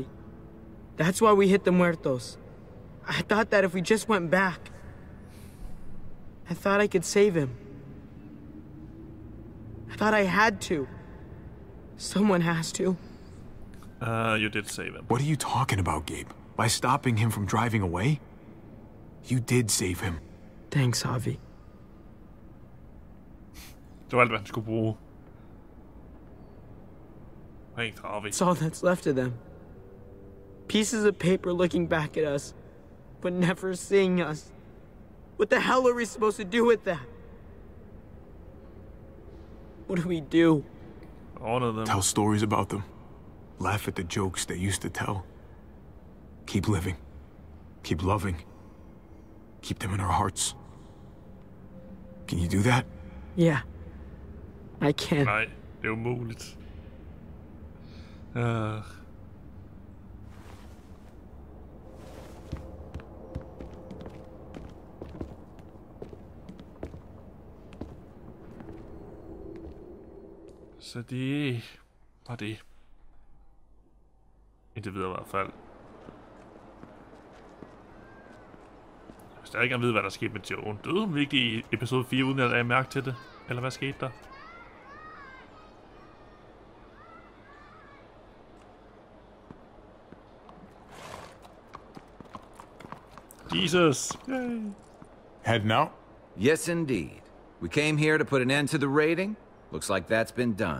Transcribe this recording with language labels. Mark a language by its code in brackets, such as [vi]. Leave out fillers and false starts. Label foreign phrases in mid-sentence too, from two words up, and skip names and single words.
[en] That's why we hit the muertos. I thought that if we just went back, I thought I could save him. I thought I had to. Someone has to. You did save him. What are you talking about, Gabe? By stopping him from driving away? You did save him. Thanks, Javi. [da] Det var alt, hvad han skulle bruge. [en] Thanks, Harvey. It's all that's left of them. Pieces of paper looking back at us, but never seeing us. What the hell are we supposed to do with that? What do we do? Honor them. Tell stories about them. Laugh at the jokes they used to tell. Keep living. Keep loving. Keep them in our hearts. Can you do that? Yeah. I can. [da] Nej, det er umuligt. Så det var det. Indtil videre i hvert fald. Jeg vil stadig gerne vide, hvad der skete med Joan. Døde hun virkelig i episode 4, uden at jeg mærke til det? Eller hvad skete der? [en] Jesus! Yay. Heading out? Yes, indeed. We came here to put an end to the raiding. Looks like that's been done.